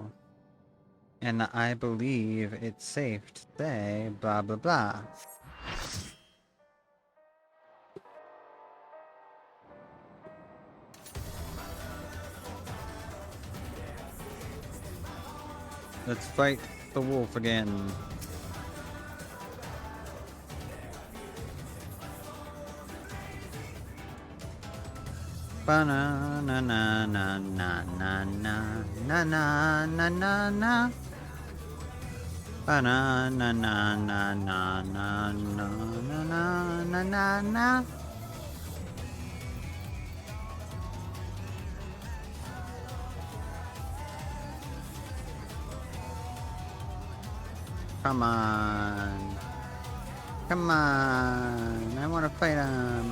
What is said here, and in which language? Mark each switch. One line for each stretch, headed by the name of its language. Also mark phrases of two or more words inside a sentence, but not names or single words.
English: And I believe it's safe to say blah blah blah. Let's fight the wolf again. Ba-na na na na na na na na na na na na. Ba-na na na na na na na na na na na. Come on. Come on. I want to fight him.